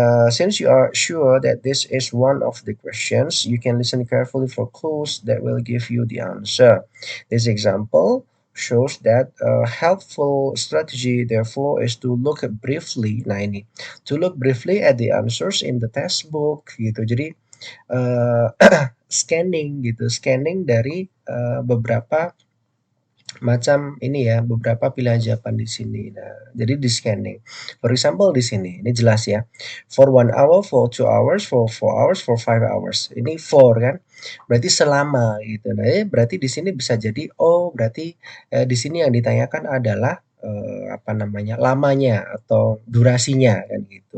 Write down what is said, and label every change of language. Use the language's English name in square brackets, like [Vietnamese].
[English] Since you are sure that this is one of the questions, you can listen carefully for clues that will give you the answer. This example shows that a helpful strategy, therefore, is to look briefly. [Indonesian] Nah ini, [English] to look briefly at the answers in the textbook [Indonesian] gitu. Jadi scanning dari beberapa macam ini ya, beberapa pilihan jawaban di sini. Nah, jadi di scanning. [English] For example [Indonesian] di sini, ini jelas ya. [English] For 1 hour, for 2 hours, for 4 hours, for 5 hours. [Indonesian] Ini for kan, berarti selama gitu. Nah, berarti di sini bisa jadi, oh berarti di sini yang ditanyakan adalah lamanya atau durasinya kan gitu.